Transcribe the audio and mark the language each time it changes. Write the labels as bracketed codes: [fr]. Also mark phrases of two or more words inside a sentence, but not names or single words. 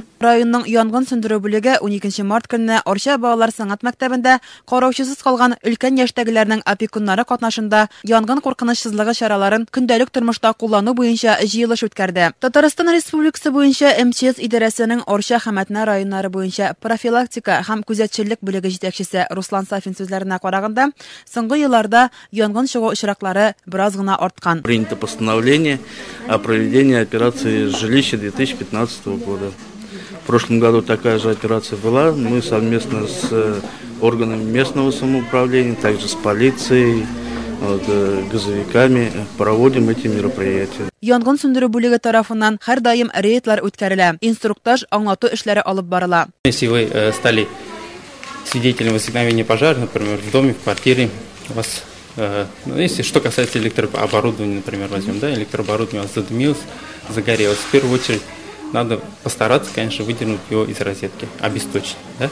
[tt] Районның янгын сөндерү бүлеге 12 март көнне Арча балалар сәнгать мәктәбендә караучысыз калган өлкән яшьтәгеләрнең опекуннары катнашында янгын куркынычсызлыгы чараларын көндәлек тормышта куллану буенча җыелыш үткәрде. Татарстан Республикасы буенча МЧС идарәсенең Арча һәм Әтнә районнары буенча профилактика һәм күзәтчелек бүлеге җитәкчесе Руслан Сафин сүзләренә караганда, соңгы елларда янгын очраклары біраз гына арткан. [ru] Принято постановление о проведении операции «Жилище» 2015 года. В прошлом году такая же операция была. Мы совместно с органами местного самоуправления, также с полицией, газовиками проводим эти мероприятия. [tt] Янгын сөндерү бүлеге тарафыннан һәр даим рейдлар үткәрелә. Инструктаж, аңлату эшләре алып барыла. [ru] Если вы стали свидетелем возникновения пожара, например, в доме, в квартире, у вас если что касается электрооборудования, например, возьмем, да, электрооборудование у вас задымилось, загорелось, в первую очередь надо постараться, конечно, выдернуть его из розетки, обесточить, да.